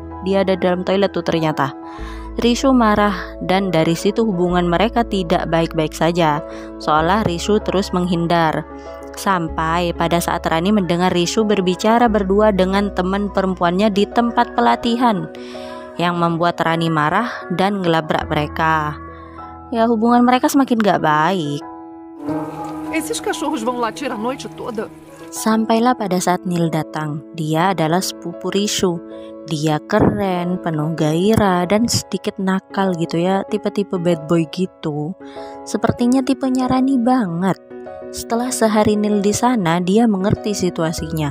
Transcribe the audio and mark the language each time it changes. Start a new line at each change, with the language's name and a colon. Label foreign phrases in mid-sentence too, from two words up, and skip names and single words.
Indonesian: Dia ada dalam toilet tuh ternyata. Rishu marah dan dari situ hubungan mereka tidak baik-baik saja, seolah Rishu terus menghindar. Sampai pada saat Rani mendengar Rishu berbicara berdua dengan teman perempuannya di tempat pelatihan, yang membuat Rani marah dan ngelabrak mereka. Ya, hubungan mereka semakin gak baik.
Portuguese: Esses cachorros vão latir a noite toda.
Indonesian: Sampailah pada saat Neil datang. Dia adalah sepupu Rishu. Dia keren, penuh gairah, dan sedikit nakal gitu ya, tipe-tipe
English: bad boy
Indonesian: gitu. Sepertinya tipenya Rani banget. Setelah sehari Neil di sana, dia mengerti situasinya.